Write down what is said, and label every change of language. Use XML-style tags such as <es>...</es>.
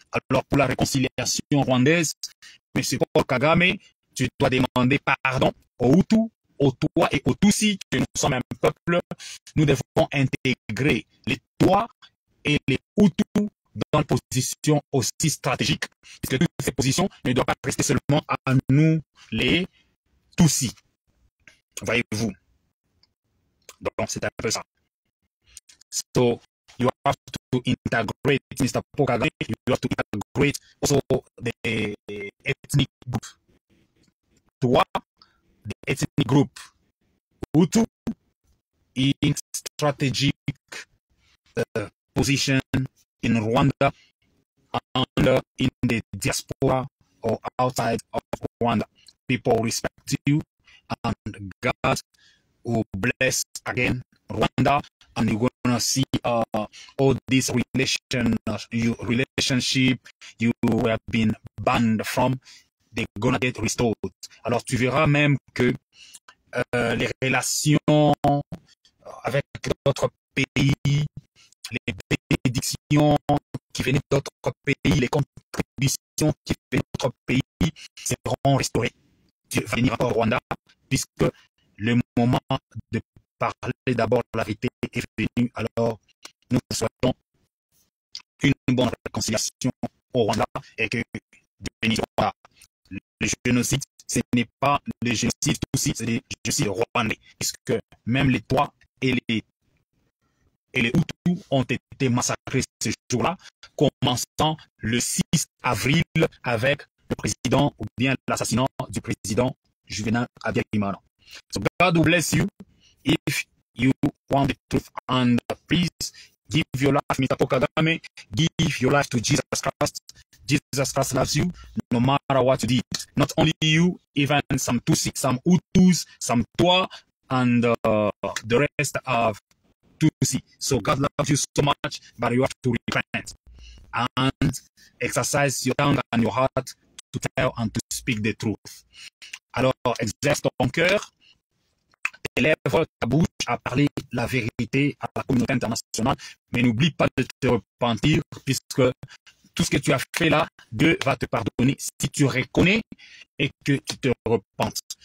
<fr>Alors pour la réconciliation rwandaise, M. Paul Kagame, tu dois demander pardon aux Hutus, aux Twa et aux Tutsi, que nous sommes un peuple. Nous devons intégrer les Twa et les Hutus dans une position aussi stratégique, puisque toutes ces positions ne doivent pas rester seulement à nous, les Tutsi. Voyez-vous. Donc, c'est un peu ça.</fr> <en>So, you have to integrate, Mr. Paul Kagame, you have to integrate also the ethnic group.</en> <fr>Toi,</fr> <en>the ethnic group, Hutu, in strategic position in Rwanda and in the diaspora or outside of Rwanda. People respect you, and God will bless again Rwanda, and you're gonna see all this relationship you have been banned from, they're gonna get restored.</en> <fr>Alors tu verras même que les relations avec d'autres pays, les bénédictions qui venaient d'autres pays, les contributions qui venaient d'autres pays seront restaurées. Tu vas venir au Rwanda, puisque le moment de parler d'abord la vérité est venu. Alors, nous souhaitons une bonne réconciliation au Rwanda et que Dieu bénisse le Rwanda. Le génocide, ce n'est pas le génocide aussi, c'est le génocide rwandais, puisque même les Twa et les Hutus ont été massacrés ce jour-là, commençant le 6 avril avec le président, ou bien l'assassinat du président Juvenal Habyarimana.</fr> <en>So God will bless you if you want the truth, and please give your life, Mr. Paul Kagame, give your life to Jesus Christ. Jesus Christ loves you no matter what you did. Not only you, even some Tutsi, some Hutus, some Twa, and the rest of Tutsi. So God loves you so much, but you have to repent and exercise your tongue and your heart to tell and to speak the truth.</en> <fr>Alors, exerce ton cœur, tes lèvres, ta bouche à parler la vérité à la communauté internationale, mais n'oublie pas de te repentir, puisque tout ce que tu as fait là, Dieu va te pardonner si tu reconnais et que tu te repentes.</fr>